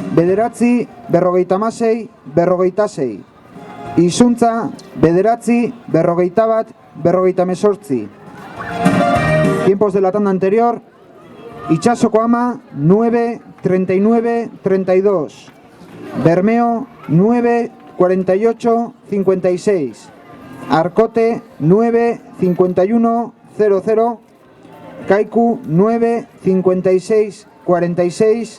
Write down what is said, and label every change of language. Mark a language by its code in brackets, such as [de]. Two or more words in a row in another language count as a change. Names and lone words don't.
[eu] bederatzi, berrogeita hamasei, berrogeita sei. Izuntza, bederatzi, berrogeita bat, berrogeita hemezortzi. [es] Tiempos de la tanda anterior. Itsasoko Ama, 9, 39, 32. Bermeo, 9, 48, 56. Arcote, 9, 51, 00. Kaiku, 9, 56, 46.